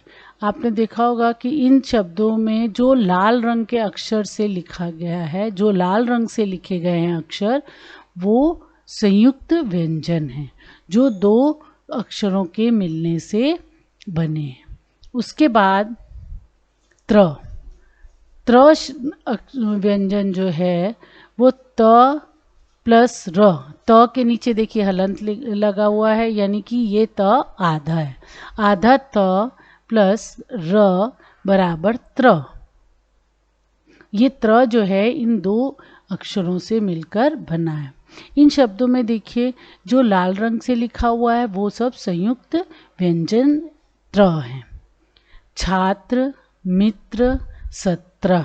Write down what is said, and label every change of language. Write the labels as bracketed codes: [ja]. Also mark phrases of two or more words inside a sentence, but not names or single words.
[hi] आपने देखा होगा कि इन शब्दों में जो लाल रंग के अक्षर से लिखा गया है, जो लाल रंग से लिखे गए हैं अक्षर, वो संयुक्त व्यंजन हैं जो 2 अक्षरों के मिलने से बने हैं। उसके बाद त्र व्यंजन जो है वो त प्लस र। त के नीचे देखिए हलंत लगा हुआ है, यानी कि ये त आधा है। आधा त प्लस र बराबर त्र। ये त्र जो है इन 2 अक्षरों से मिलकर बना है। इन शब्दों में देखिए जो लाल रंग से लिखा हुआ है वो सब संयुक्त व्यंजन त्र हैं। छात्र, मित्र, सत्र।